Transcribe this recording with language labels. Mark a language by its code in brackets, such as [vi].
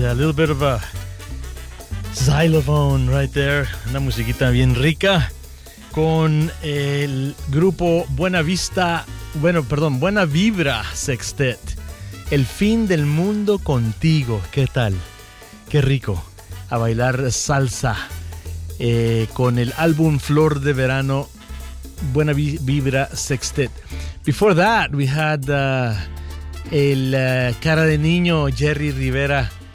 [en] A little bit of a xylophone right there. [es] Una musiquita bien rica con el grupo Buena Vista, bueno, perdón, Buena Vibra Sextet. El fin del mundo contigo. ¿Qué tal? Qué rico. A bailar salsa con el álbum Flor de Verano, Buena Vibra Sextet. [en] Before that, we had Cara de Niño, Jerry Rivera.